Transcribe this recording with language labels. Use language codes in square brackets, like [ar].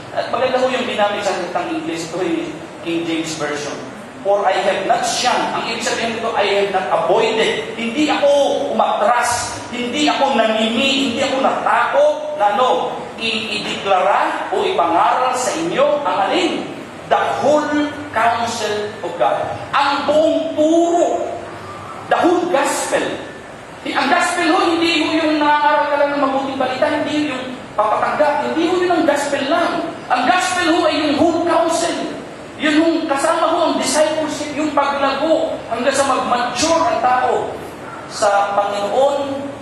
[tl] At maganda ho yung ginamit sa salitang English. Ito yung King James Version. [en] For I have not shunned. [tl] Ang ibig sabihin nito, [en] I have not avoided. [tl] Hindi ako umatras. Hindi ako namimi. Hindi ako natakot na ideklara o ipangaral sa inyo ang alin? [en] The whole counsel of God. [tl] Ang buong turo. [en] The whole gospel. [tl] Ang gospel ho, hindi ho yung nangangaral ka lang ng mabuting balita. Hindi yung papatanggap. Hindi ho yun ang gospel lang. Ang gospel ho ay yung whole counsel. Yun yung kasama ho ang discipleship, yung paglago hanggang sa mag-mature ang tao sa Panginoon.